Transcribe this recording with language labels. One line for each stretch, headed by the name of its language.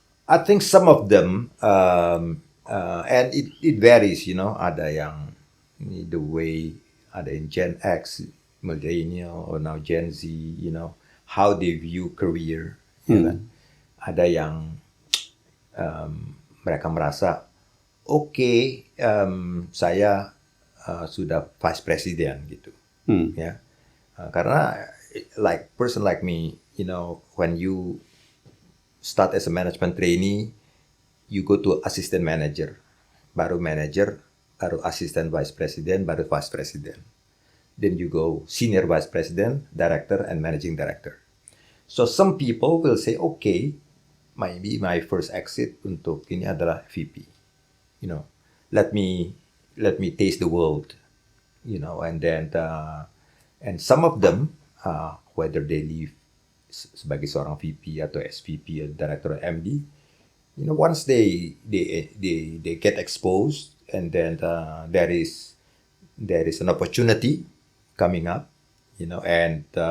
English: I think some of them, and it varies,
Indonesian: ada yang
English: the way, ada yang Gen X, millennial, or now Gen Z, how they view career. Kan?
Indonesian: Ada yang mereka merasa, oke, saya sudah vice president gitu, ya.
English: Karena person like me, when you start as a management trainee, you go to assistant manager, baru manager, baru assistant vice president, baru vice president. Then you go senior vice president, director, and managing director. So some people will say, okay, maybe my first exit
Indonesian: untuk ini adalah
English: VP. Let me taste the world, and then and some of them, whether they leave
Indonesian: sebagai seorang
English: VP atau SVP atau director or MD, once they get exposed, and then there is an opportunity coming up, and